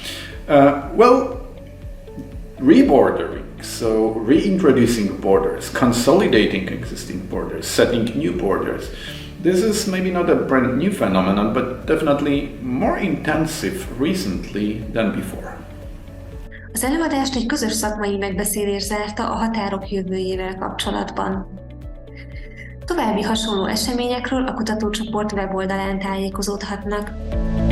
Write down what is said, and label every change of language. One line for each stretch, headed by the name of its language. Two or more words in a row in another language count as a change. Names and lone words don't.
English: Rebordering, so reintroducing borders, consolidating existing borders, setting new borders. This is maybe not a brand new phenomenon, but definitely more intensive recently than before.
Hungarian: Az előadást egy közös szakmai megbeszélés zárta a határok jövőjével kapcsolatban. További hasonló eseményekről a kutatócsoport weboldalán tájékozódhatnak.